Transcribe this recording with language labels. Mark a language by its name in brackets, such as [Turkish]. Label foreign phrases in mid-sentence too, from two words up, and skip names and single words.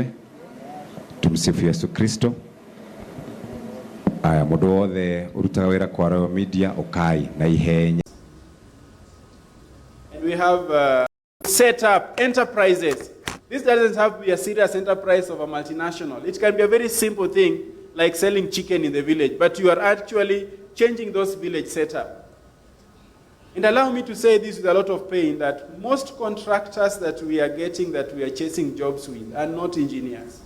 [Swahili] Tumsifu Yesu Kristo. [Kikuyu] Aya mũndũ wothe ũrutaga wĩra kwa Royal Media ũkai na ihenya. [English] And we have set up enterprises. This doesn't have to be a serious enterprise of a multinational. It can be a very simple thing like selling chicken in the village, but you are actually changing those village setup. And allow me to say this with a lot of pain, that most contractors that we are getting, that we are chasing jobs with, are not engineers.